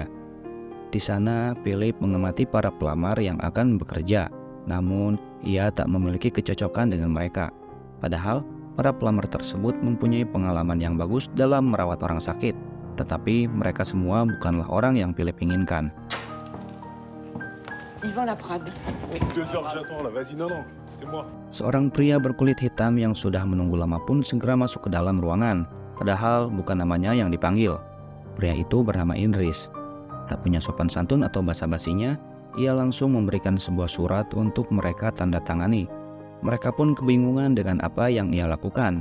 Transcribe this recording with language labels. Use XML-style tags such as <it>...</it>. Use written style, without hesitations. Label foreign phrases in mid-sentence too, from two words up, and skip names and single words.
<id>Di sana, Philip mengamati para pelamar yang akan bekerja. Namun, ia tak memiliki kecocokan dengan mereka. Padahal, para pelamar tersebut mempunyai pengalaman yang bagus dalam merawat orang sakit. Tetapi mereka semua bukanlah orang yang Philip inginkan.</id> <fr>Yvan Laprade. Oui. 2 heures j'attends là, vas-y, non, c'est moi.</fr> <id>Seorang pria berkulit hitam yang sudah menunggu lama pun segera masuk ke dalam ruangan. Padahal bukan namanya yang dipanggil. Pria itu bernama Idris. Tak punya sopan santun atau basa-basinya, ia langsung memberikan sebuah surat untuk mereka tanda tangani. Mereka pun kebingungan dengan apa yang ia lakukan.</id>